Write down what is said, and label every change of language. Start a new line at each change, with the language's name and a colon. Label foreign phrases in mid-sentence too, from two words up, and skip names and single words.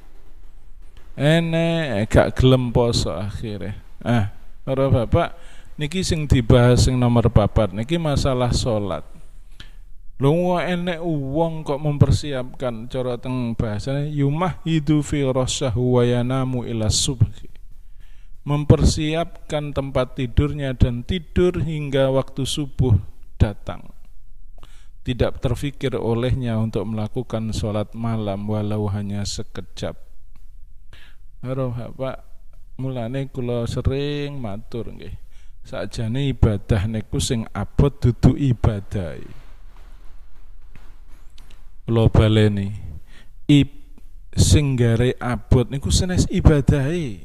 Javanese: Enek gak gelem poso akhire. Para bapak niki sing dibahas sing nomor 4 niki masalah salat. Lho enek wong kok mempersiapkan cara teng bahasane
Arabic: يمهد فراشه وينام إلى الصبح.
Indonesian: Mempersiapkan tempat tidurnya dan tidur hingga waktu subuh datang. Tidak terfikir olehnya untuk melakukan sholat malam walau hanya sekejap.
Javanese: Pak, mulane kula sering matur nggih. Sakjane ibadah niku sing abot dudu ibadah. Kula baleni. Sing gare abot niku senes ibadahe.